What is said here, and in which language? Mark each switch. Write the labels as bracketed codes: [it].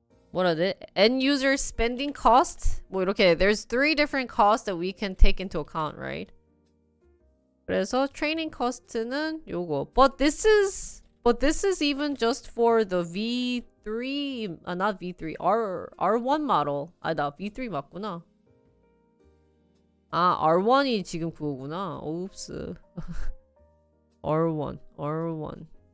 [en] What are the end user spending cost? [ko] 뭐 이렇게, [en] there's 3 different costs that we can take into account, right? [ko] 그래서 training cost는 요거. [en] But this is even just for the V3, not V3, R1 model. [ko] 아니다, V3 맞구나. 아, R1이 지금 그거구나. [en] Oops. R1.